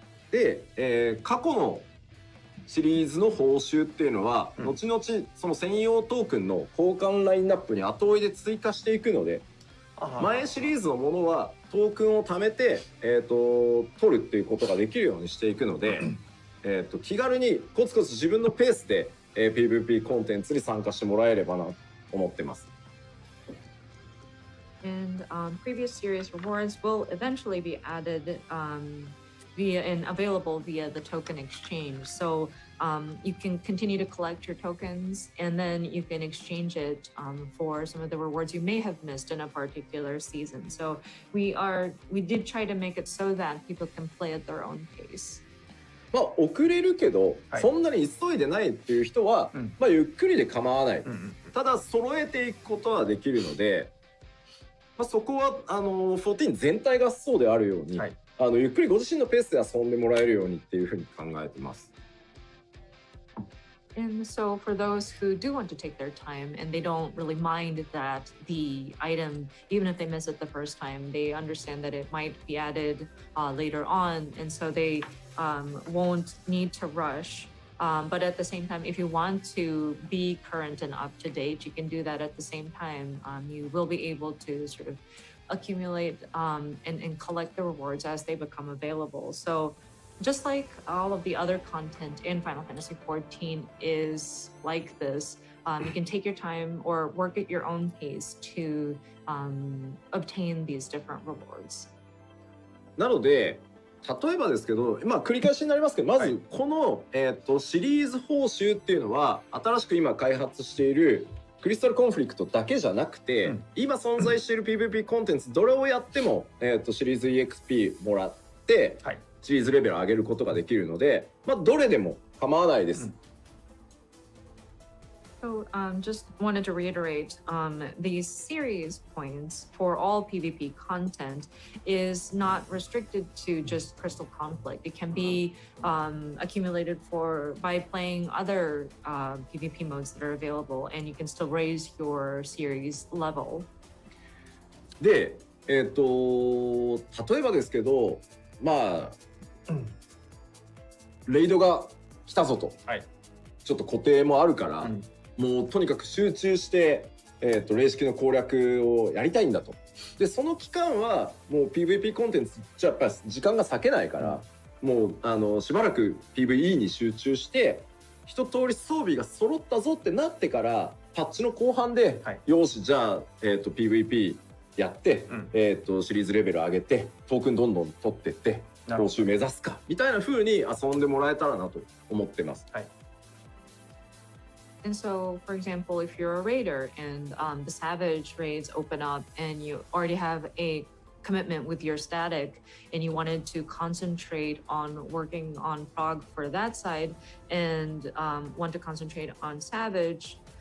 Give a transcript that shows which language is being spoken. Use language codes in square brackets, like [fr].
[ja] で、過去のシリーズの報酬っていうのは、後々その専用トークンの交換ラインナップに後追いで追加していくので、前シリーズのものはトークンを貯めて、取るっていうことができるようにしていくので、気軽にコツコツ自分のペースで、PVP コンテンツに参加してもらえればなと思ってます。 [en] And previous series rewards will eventually be added via and available via the token exchange. So you can continue to collect your tokens, and then you can exchange it for some of the rewards you may have missed in a particular season. So we did try to make it so that people can play at their own pace. [ja] まあ遅れるけど、そんなに急いでないっていう人は、まあゆっくりで構わない。ただ揃えていくことはできるので、まあ、そこは14全体がそうであるように、ゆっくりご自身のペースで遊んでもらえるようにっていうふうに考えてます。 [en] And so for those who do want to take their time and they don't really mind that the item, even if they miss it the first time, they understand that it might be added later on, and so they won't need to rush. But at the same time, if you want to be current and up to date, you can do that at the same time. You will be able to sort of accumulate and collect the rewards as they become available. So just like all of the other content in Final Fantasy XIV is like this, you can take your time or work at your own pace to obtain these different rewards. [ja] なので例えばですけど、まあ繰り返しになりますけど、まずこの、シリーズ報酬っていうのは新しく今開発しているクリスタルコンフリクトだけじゃなくて、今存在している PVP コンテンツどれをやっても、シリーズ EXP もらって、シリーズレベルを上げることができるので、まあどれでも構わないです。 [en] So just wanted to reiterate, these series points for all PvP content is not restricted to just Crystal Conflict. It can be accumulated by playing other PvP modes that are available, and you can still raise your series level. [ja] で、例えばですけど、まあ、レイドが来たぞと、ちょっと固定もあるから、もうとにかく集中して、霊式の攻略をやりたいんだと。でその期間はもう PVP コンテンツじゃやっぱり時間が割けないから、もうしばらく PVE に集中して一通り装備が揃ったぞってなってからパッチの後半で、よしじゃあ、PVP やって、シリーズレベル上げてトークンどんどん取ってって報酬目指すかみたいな風に遊んでもらえたらなと思ってます。 [en] And so, for example, if you're a raider and the Savage raids open up and you already have a commitment with your static and you wanted to concentrate on working on prog for that side and want to concentrate on Savage,